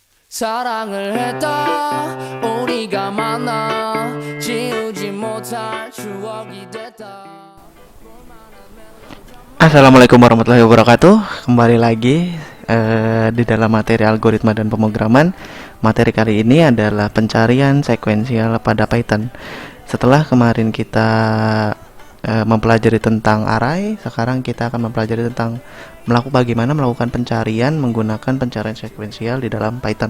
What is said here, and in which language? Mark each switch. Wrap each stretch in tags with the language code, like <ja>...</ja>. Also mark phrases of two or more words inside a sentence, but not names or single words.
<ko>사랑을 했다 우리가 만나 지우지 못할 추억이 됐다.</ko> <ar>السلام عليكم ورحمة الله وبركاته.</ar> <id>Kembali lagi di dalam materi algoritma dan pemrograman. Materi kali ini adalah pencarian sekuensial pada Python. Setelah kemarin kita mempelajari tentang array, sekarang kita akan mempelajari tentang bagaimana melakukan pencarian menggunakan pencarian sekuensial di dalam Python.</id>